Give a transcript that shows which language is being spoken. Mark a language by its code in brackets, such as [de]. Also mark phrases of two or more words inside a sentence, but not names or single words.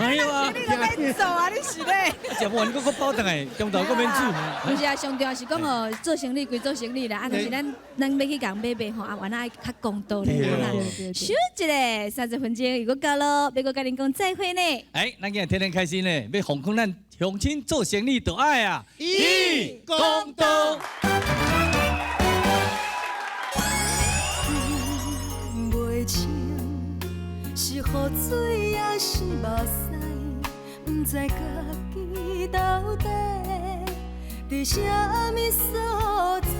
[nan] 哎呦啊！你都免做啊，你是咧？食不完佫包倒来，中昼佫免煮。不是啊，上重要是讲吼，做生意归做生意啦，啊，但是咱要去共买卖吼，啊，原来爱较公道咧。休一个30分钟又过到咯，要搁甲恁讲再会呢。哎，咱今日天天开心呢，要奉劝咱乡亲做生意就爱啊，义公道。袂清是雨水还是目屎，不知家己到底伫啥物所在。